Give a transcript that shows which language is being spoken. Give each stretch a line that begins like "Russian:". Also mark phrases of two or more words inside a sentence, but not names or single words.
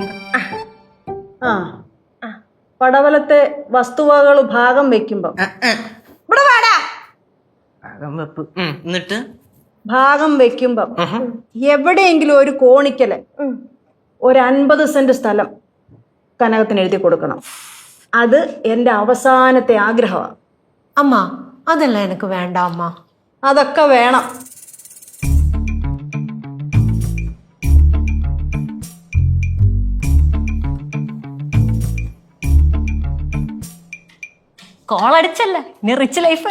Malayalam: ആ, പടവലത്തെ വസ്തുവകകൾ ഭാഗം വെക്കുമ്പോ ഇവിടെ വാടാ. എന്നിട്ട് ഭാഗം വെക്കുമ്പം എവിടെയെങ്കിലും ഒരു കോണിക്കല് ഒരു 50 സെന്റ് സ്ഥലം കനകത്തിന് എഴുതി കൊടുക്കണം. അത് എന്റെ അവസാനത്തെ ആഗ്രഹമാണ്.
Tamil: அம்மா, அதெல்லாம் எனக்கு வேண்டாம் அம்மா.
Malayalam: അതൊക്കെ വേണം. കോളടിച്ചല്ല, ഇനി
English: rich life